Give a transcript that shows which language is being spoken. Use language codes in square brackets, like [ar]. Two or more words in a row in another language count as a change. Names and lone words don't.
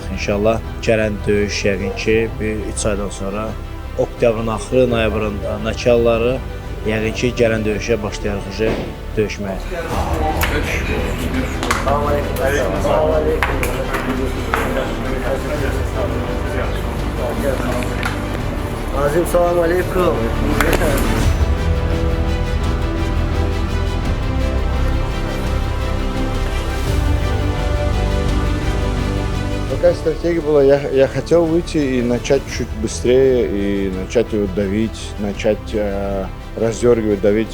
[az] İnşallah gələn döyüş yəqin ki, bir 3 aydan sonra oktyabrın axırı, noyabrın nakalları yəqin ki, gələn döyüşə başlayarıq döyüşməyə. Azim, salam aleykum. [ru] Какая стратегия была? Я хотел выйти и начать чуть быстрее, и начать его давить, начать раздергивать, давить.